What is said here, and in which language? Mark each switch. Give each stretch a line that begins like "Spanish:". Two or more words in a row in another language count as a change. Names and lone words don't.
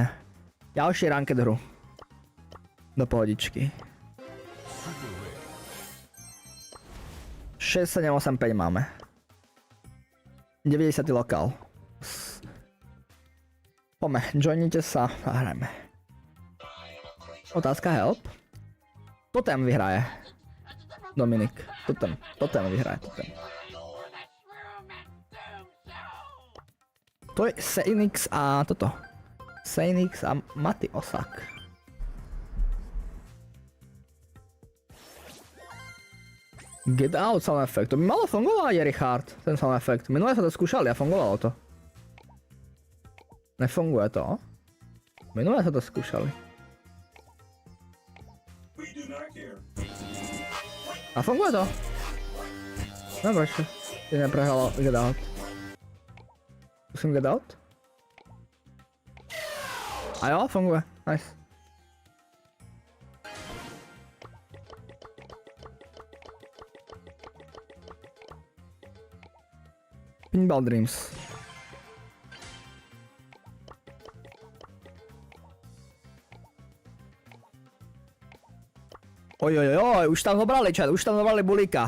Slovak: Ďalší ranked hru. Do pohodičky. 6, 7, 8, 5 máme. 90. lokál. Poďme, joinite sa a hrajme. Otázka help. Totem vyhraje. Dominik. Totem vyhraje. Totem. To je Seinix a toto. Seinix a Mati Osak.
English: Get out sound effect.
Slovak: To by malo fungovať, Richard, ten
English: sound effect.
Slovak: Minule sa to skúšali a fungovalo to. Nefunguje to? Minule sa to skúšali. A funguje to? Dobre, čo? Ty neprehalo
English: get out.
Slovak: Musím
English: get out?
Slovak: A jo, funguje. Nice. Pinball Dreams. Ojojoj, už tam zobrali čat, už tam zobrali bulíka.